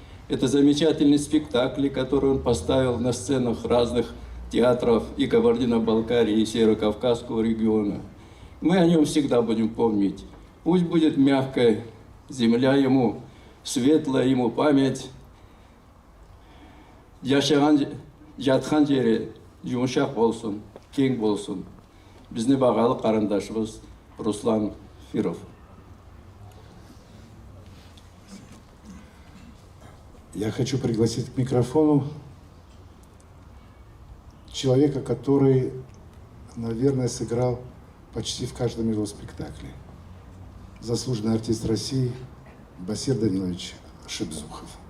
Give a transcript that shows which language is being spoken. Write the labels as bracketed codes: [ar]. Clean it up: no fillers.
[ru] Это замечательные спектакли, которые он поставил на сценах разных театров и Кабардино-Балкарии, и Северо-Кавказского региона. Мы о нем всегда будем помнить. Пусть будет мягкая земля ему, светлая ему память. [kk] Жатқан жері жұмшақ болсын, кең болсын. Біздің бағалы қарындашымыз Руслан Фиров. [ru] Я хочу пригласить к микрофону человека, который, наверное, сыграл почти в каждом его спектакле. Заслуженный артист России Басир Данилович Шебзухов.